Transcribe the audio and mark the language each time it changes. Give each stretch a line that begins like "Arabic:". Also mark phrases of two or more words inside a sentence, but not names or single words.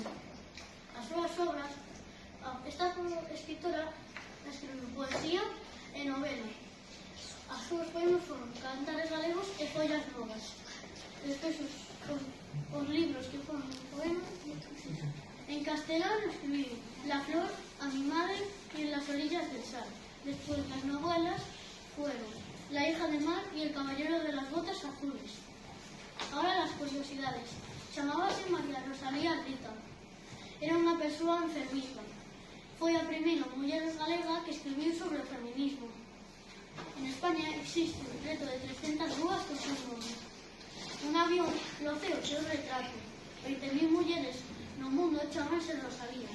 Galician: As súas obras, esta escritora escribiu poesía e novela. As súas poemas foron Cantares galegos e Follas novas. Despois os libros que foron poemas. En castelán escribiu La Flor, A mi madre y En las orillas del Sal.
Spanish: Después las novelas fueron La hija de mar y El caballero de las botas azules. Ahora las curiosidades.
Galician: Chamábase María Rosalía Rita. Era unha persoa enfermiza. Foi a primeira muller galega que escribiu sobre o feminismo. En España existe un reto de 300 rúas con seu nome. Un avión loce o seu retrato. 20.000 mulleres no mundo chamanse Rosalía.